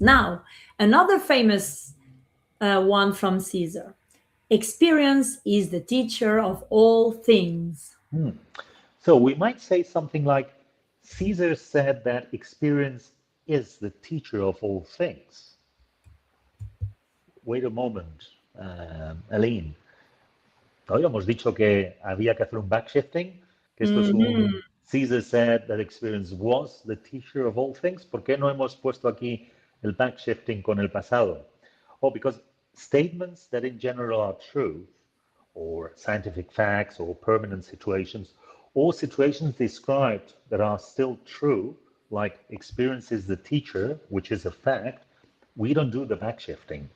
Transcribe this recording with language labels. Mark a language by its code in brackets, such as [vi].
[en] Now, another famous one from Caesar. Experience is the teacher of all things. So we might say something like, Caesar said that experience is the teacher of all things. Wait a moment, Aline. [es] ¿No habíamos dicho que había que hacer un backshifting? Que esto es un [en] Caesar said that experience was the teacher of all things. [es] ¿Por qué no hemos puesto aquí el backshifting con el pasado? [en] Oh, because statements that in general are true, or scientific facts, or permanent situations, or situations described that are still true, like experience is the teacher, which is a fact, we don't do the backshifting.